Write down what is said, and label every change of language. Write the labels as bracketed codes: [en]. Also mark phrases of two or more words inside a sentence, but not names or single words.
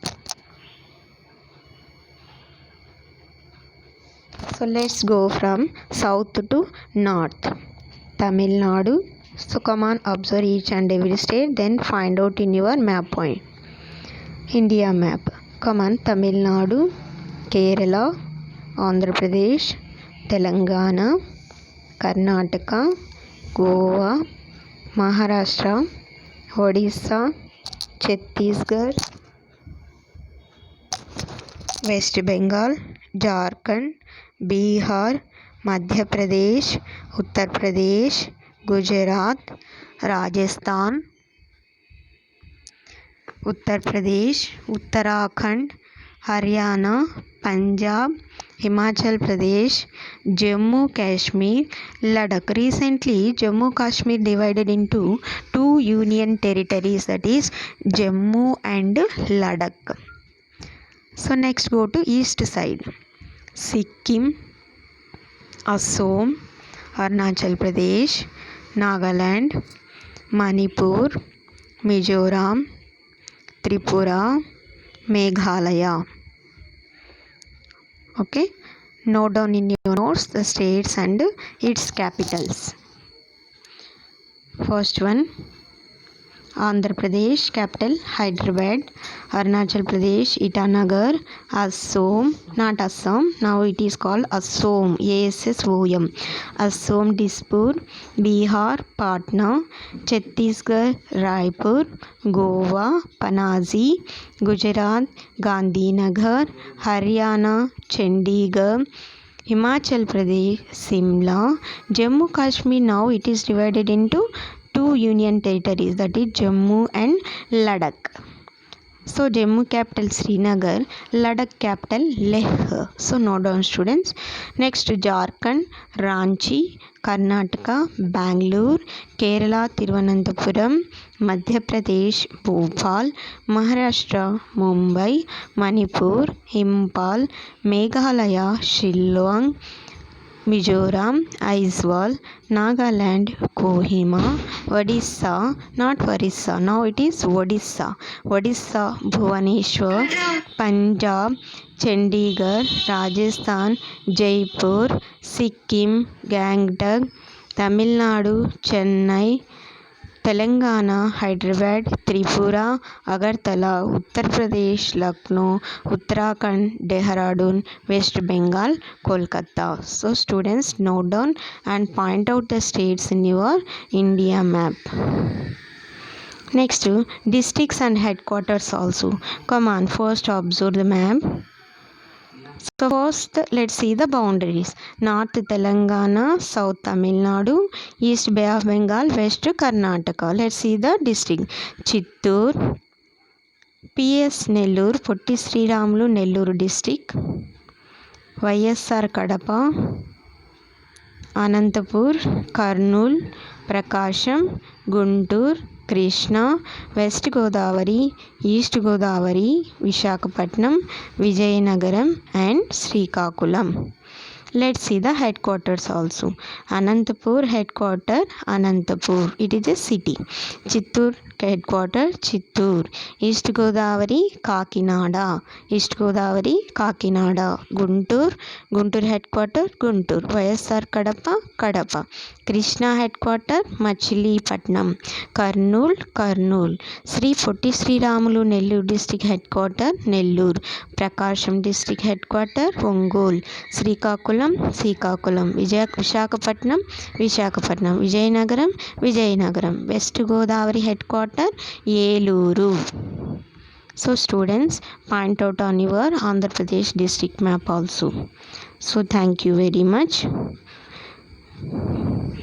[en] So let's go from south to north. Tamil Nadu. So come on, observe each and every state, then find out in your map point. India map. Come on, Tamil Nadu, Kerala, Andhra Pradesh, Telangana, Karnataka, Goa, Maharashtra, Odisha, Chhattisgarh, West Bengal, Jharkhand, Bihar, Madhya Pradesh, Uttar Pradesh, Gujarat, Rajasthan, Uttar Pradesh, Uttarakhand, Haryana, Punjab, Himachal Pradesh, Jammu Kashmir, Ladakh. Recently, Jammu Kashmir divided into two union territories, that is Jammu and Ladakh. So next go to east side. Sikkim, Assam, Arunachal Pradesh, Nagaland, Manipur, Mizoram, Tripura, Meghalaya. Okay, note down in your notes the states and its capitals. First one, Andhra Pradesh, capital Hyderabad. Arunachal Pradesh, Itanagar. Assam, not Assam, now it is called Assam, ASSOM. Assam, Dispur. Bihar, Patna. Chhattisgarh, Raipur. Goa, Panaji. Gujarat, Gandhinagar. Haryana, Chandigarh. Himachal Pradesh, Simla. Jammu Kashmir, now it is divided into two union territories, that is Jammu and Ladakh. So Jammu capital Srinagar, Ladakh capital Leh. So note down students. Next, Jharkhand, Ranchi. Karnataka, Bangalore. Kerala, Thiruvananthapuram. Madhya Pradesh, Bhopal. Maharashtra, Mumbai. Manipur, Impal. Meghalaya, Shillong. Mizoram, Aizawl. Nagaland, Kohima. Odisha, not Orissa, now it is Odisha. Odisha, Bhubaneswar. Punjab, Chandigarh. Rajasthan, Jaipur. Sikkim, Gangtok. Tamil Nadu, Chennai. Telangana, Hyderabad. Tripura, Agartala. Uttar Pradesh, Lucknow. Uttarakhand, Dehradun. West Bengal, Kolkata. So students, note down and point out the states in your India map. Next, districts and headquarters also. Come on, first observe the map. So first, let's see the boundaries. North Telangana, South Tamil Nadu, East Bay of Bengal, West Karnataka. Let's see the district. Chittoor, PS Nellore, Potti Sriramulu Nellore district. YSR Kadapa, Anantapur, Kurnool, Prakasham, Guntur, Krishna, West Godavari, East Godavari, Vishakhapatnam, Vijayanagaram and Srikakulam. Let's see the headquarters also. Anantapur headquarter, Anantapur, it is a city. Chittoor headquarter, Chittoor. East Godavari, Kakinada. East Godavari, Kakinada. Guntur, Guntur headquarter, Guntur. YSR Kadapa, Kadapa. Krishna headquarter, Machilipatnam. Kurnool, Kurnool. Sri Potti Sriramulu Nellore district headquarter, Nellore. Prakasham district headquarter, Ongole. Srikakulam, Srikakulam. Vishakhapatnam, Vishakhapatnam. Vijayanagaram, Vijayanagaram. West Godavari headquarter, Yeluru. So students, point out on your Andhra Pradesh district map also. So thank you very much.